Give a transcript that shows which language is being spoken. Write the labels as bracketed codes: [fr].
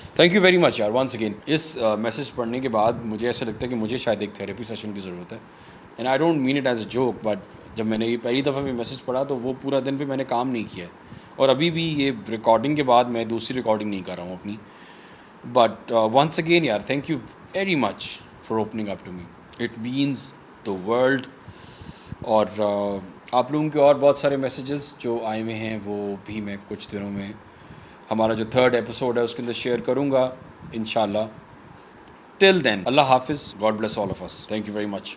[en] Thank you very much یار once again. [ur] اس message پڑھنے کے بعد مجھے ایسا لگتا ہے کہ مجھے شاید ایک تھیراپی سیشن کی ضرورت ہے, [en] and I don't mean it as a joke, [ur] but جب میں نے یہ پہلی دفعہ بھی میسج پڑھا تو وہ پورا دن پہ میں نے کام نہیں کیا ہے, اور ابھی بھی یہ ریکارڈنگ کے بعد میں دوسری ریکارڈنگ نہیں کر رہا ہوں اپنی. [en] But once again یار thank you very much for opening up to me, it means the world. [ur] اور آپ لوگوں کے اور بہت سارے میسیجز جو آئے ہوئے ہیں وہ بھی میں کچھ دنوں میں ہمارا جو 3rd ایپیسوڈ ہے اس کے اندر شیئر کروں گا انشاءاللہ. [en] till then [ur] اللہ حافظ, [en] God bless all of us. Thank you very much.